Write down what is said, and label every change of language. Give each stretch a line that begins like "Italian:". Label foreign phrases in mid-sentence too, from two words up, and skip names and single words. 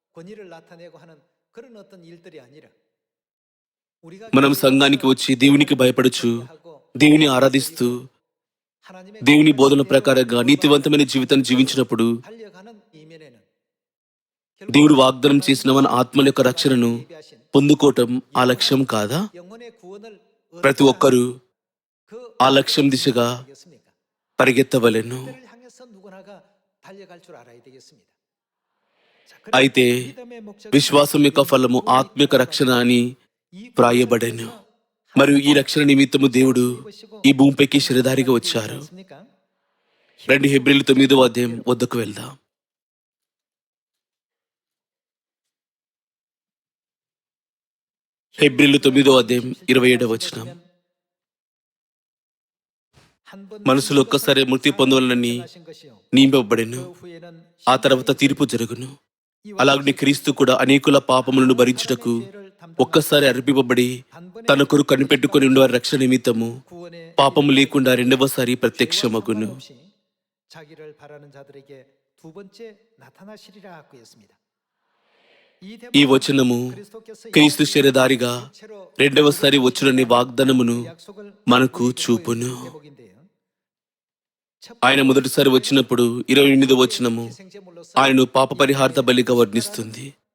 Telugu: మనం సంఘానికి వచ్చి దేవునికి భయపడుచు దేవుని ఆరాధిస్తూ దేవుని బోధన ప్రకారంగా నీతివంతమైన జీవితాన్ని జీవించినప్పుడు దేవుడు వాగ్దానం చేసిన మన ఆత్మల యొక్క రక్షణను పొందుకోవటం ఆ లక్ష్యం కాదా? ప్రతి ఒక్కరూ ఆ లక్ష్యం దిశగా పరిగెత్తవలెను.
Korean: 누구나가 달려갈 줄 알아야 되겠습니다. 자,
Telugu: అయితే
Korean: 그런데 믿음의 목적은
Telugu: విశ్వాసం యొక్క ఫలము ఆత్మిక రక్షణ అని వ్రాయబడెను. మరియు ఈ రక్షణ నిమిత్తము దేవుడు ఈ భూమిపైకి శరీరధారిగా వచ్చారు. రండి హెబ్రీలు 9వ అధ్యాయం వద్దకు వెళ్దాం. హెబ్రీలు 9వ అధ్యాయం 27వ వచనం. మనసులో ఒక్కసారి మృతి పొందవలనని నియమింపబడెను, ఆ తర్వాత తీర్పు జరుగును. అలాగే క్రీస్తు కూడా అనేకుల పాపములను భరించుటకు ఒక్కసారి అర్పింపబడి తన కొరకు కనిపెట్టుకుని ఉండేవారి రక్షణ నిమిత్తము పాపము లేకుండా రెండవసారి ప్రత్యక్షమగును.
Korean: 자기를 바라는 자들에게 두 번째 나타나시리라 하고 했습니다.
Telugu: ఈ వచనము క్రీస్తు శరీరధారిగా రెండవసారి వచ్చుననే వాగ్దానమును మనకు చూపును. ఆయన మొదటిసారి వచ్చినప్పుడు 28వ వచనము ఆయనను పాప పరిహార్థ బలిగా వర్ణిస్తుంది.